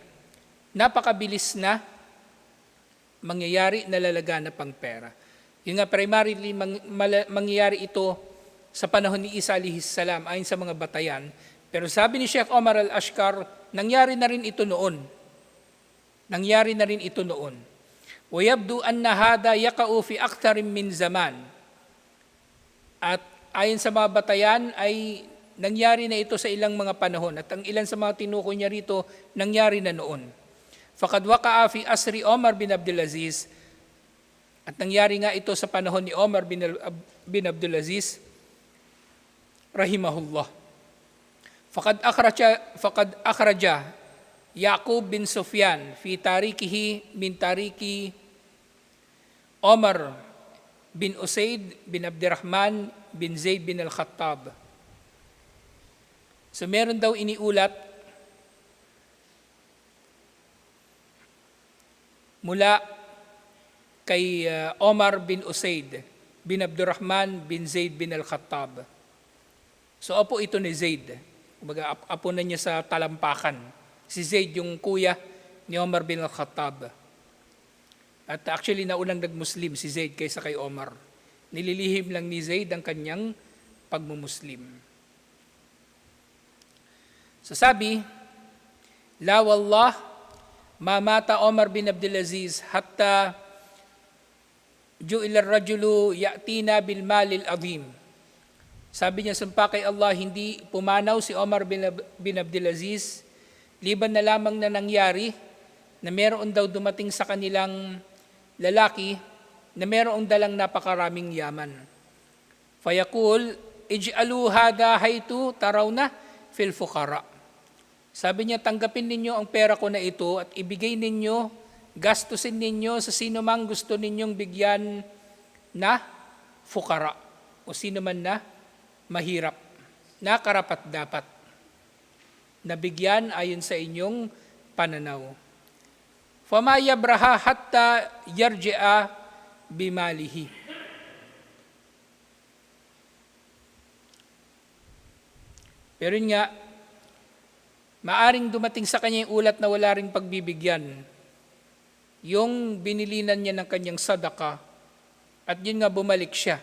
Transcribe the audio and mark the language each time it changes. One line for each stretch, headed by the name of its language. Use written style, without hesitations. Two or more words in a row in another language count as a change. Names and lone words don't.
Filipino: Napakabilis na mangyayari na lalagana pang pera. Yung nga primarily mangyayari ito sa panahon ni Isa
Arabic: عليه السلام
Filipino: ayon sa mga batayan. Pero sabi ni Sheikh Omar al-Ashkar, nangyari na rin ito noon. Nangyari na rin ito noon.
Arabic: وَيَبْدُو أَنَّ هَذَا يَقَعُ فِي أَكْثَرٍ مِّنْ زَمَانٍ.
Filipino: At ayon sa mga batayan ay nangyari na ito sa ilang mga panahon. At ang ilan sa mga tinukoy niya rito, nangyari na noon.
Arabic: فَقَدْ وَقَعَ فِي أَسْرِ Omar bin Abdulaziz.
Filipino: At nangyari nga ito sa panahon ni Omar bin Abdulaziz, rahimahullah.
Arabic: فَقَدْ أَخْرَجَ يعقوب بن سفيان في تاريخه من طريق عمر بن أسيد بن عبد الرحمن بن زيد بن الخطاب.
Filipino: So meron daw iniulat mula kay Omar bin Usaid bin Abdurrahman bin Zaid bin al-Khattab. So apo ito ni Zaid. Kumbaga apo na niya sa talampakan. Si Zaid yung kuya ni Omar bin al-Khattab. At actually naunang nag-Muslim si Zaid kaysa kay Omar. Nililihim lang ni Zaid ang kanyang pagmumuslim. So sabi,
Arabic: لا والله ما مات عمر بن عبد العزيز حتى جعل الرجل يأتينا بالمال العظيم.
Filipino: Sabi niya, sumpa kay Allah, hindi pumanaw si Omar bin Abdulaziz liban na lamang na nangyari na meron daw dumating sa kanilang lalaki na meron dalang napakaraming yaman.
Arabic: فيقول اجعلوا هذا حيث ترون في الفقراء.
Filipino: Sabi niya, tanggapin ninyo ang pera ko na ito at ibigay ninyo, gastusin ninyo sa sino mang gusto ninyong bigyan na fuqara o sino man na mahirap, na karapat dapat. Nabigyan ayon sa inyong pananaw.
Arabic: فما يبرح حتى يرجع بماله.
Filipino: Pero yun nga, maaring dumating sa kanya yung ulat na wala ring pagbibigyan. Yung binilinan niya ng kanyang sadaka, at yun nga bumalik siya.